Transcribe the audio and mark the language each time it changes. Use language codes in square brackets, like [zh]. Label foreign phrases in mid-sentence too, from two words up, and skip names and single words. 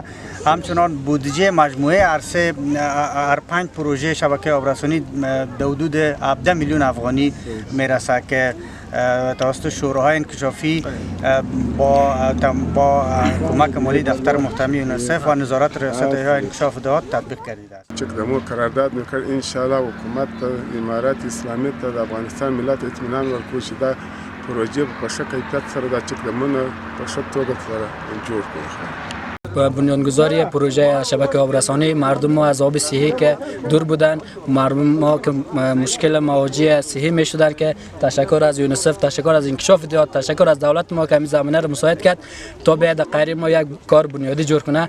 [fa] همچنان بودجه مجموعه عرصه هر 5 پروژه شبکه آبرسانی در حدود 17 میلیون افغانی میرسه که توسط شوراهای انکشافی با کمک مالی دفتر محترم یونیسف و نظارت ریاست انکشاف دهات تطبیق کردیده است. چکدمو قرارداد میکرد [ps] انشاءالله حکومت امارت اسلامی ته د افغانستان ملت اطمینان ورکوي چې دا پروژه په ښه کیفیت سره د چکدمونه په ښه توګه سره جوړ کړي. [fa] بنیانگذاری پروژه شبکه آبرسانی مردم ما از آب صحی که دور بودن، مردم ما که مشکل مواجه صحی می شدن که تشکر از یونیسف، تشکر از انکشاف دهات، تشکر از دولت ما که همین زمینه رو مساعد کرد تا بیاد قریب ما یک کار بنیادی جور کنه.